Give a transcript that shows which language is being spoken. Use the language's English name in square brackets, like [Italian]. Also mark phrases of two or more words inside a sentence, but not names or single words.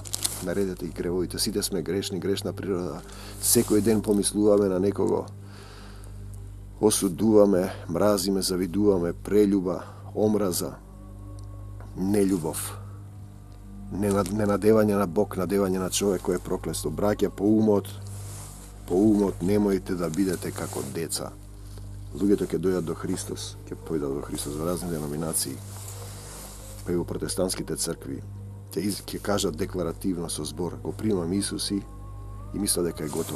[Macedonian] Наредете и кревојите, сите сме грешни, грешна природа. Секој ден помислуваме на некого. Осудуваме, мразиме, завидуваме, прељуба, омраза, нељубов. Не надевање на Бог, надевање на човек које е проклесто. Braќа, по умот немојте да бидете како деца. Луѓето ќе дојдат до Христос, ќе појдат до Христос во разни деноминации, па и во протестантските цркви, ќе кажат декларативно со збор, го примам Исуси и мисля дека е готово.